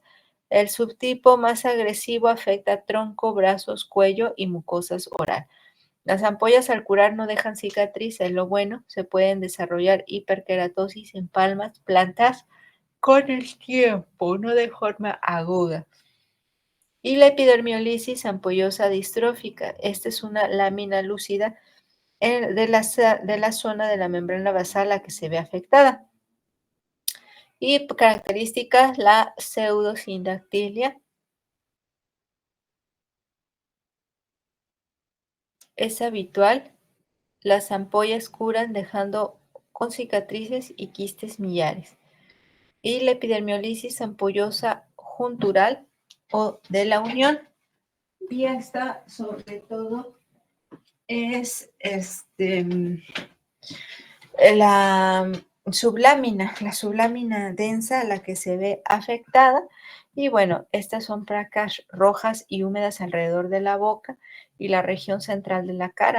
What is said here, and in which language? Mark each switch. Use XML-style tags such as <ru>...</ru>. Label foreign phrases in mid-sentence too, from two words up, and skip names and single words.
<es>El subtipo más agresivo afecta tronco, brazos, cuello y mucosas oral. Las ampollas al curar no dejan cicatriz, es lo bueno, se pueden desarrollar hiperkeratosis en palmas, plantas con el tiempo, no de forma aguda. Y la epidermiolisis ampollosa distrófica. Esta es una lámina lúcida de la zona de la membrana basal a que se ve afectada. Y características, la pseudosindactilia es habitual. Las ampollas curan dejando con cicatrices y quistes millares. Y la epidermiolisis ampollosa juntural o de la unión. Y esta, sobre todo, es la la sublámina densa, la que se ve afectada. Y bueno, estas son placas rojas y húmedas alrededor de la boca y la región central de la cara.</es>